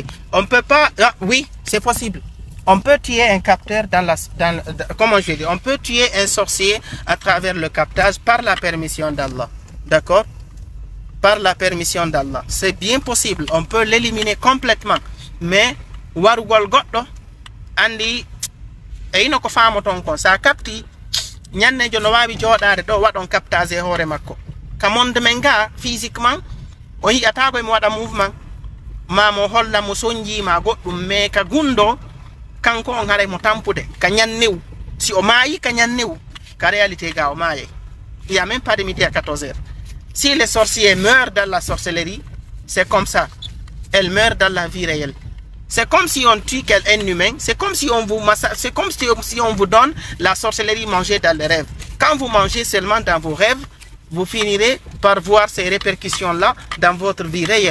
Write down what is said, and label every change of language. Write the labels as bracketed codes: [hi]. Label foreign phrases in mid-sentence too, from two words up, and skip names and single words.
[fr] On peut pas. Ah, oui, c'est possible. On peut tuer un capteur comment je dis? On peut tuer un sorcier à travers le captage par la permission d'Allah. D'accord? Par la permission d'Allah. C'est bien possible. On peut l'éliminer complètement. [ff] Mais warugol goddo andi e ino ko famoton ko sa capti nyanne jo no wawi jodade do wadon captage e hore makko ka monde men ga physiquement o yi'ata ko mo wada mouvement ma mo holla mo sonji ma goddum me ka gundo kanko on haray mo tampude ka nyannew si o maayi ka nyannew ka réalité ga o maaye [fr] il y a même pas de midi à 14h. Si les sorciers meurent dans la sorcellerie, c'est comme ça. Elles meurent dans la vie réelle. C'est comme si on tue un humain. C'est comme si on vous c'est comme si on vous donne la sorcellerie mangée dans les rêves. Quand vous mangez seulement dans vos rêves, vous finirez par voir ces répercussions-là dans votre vie réelle.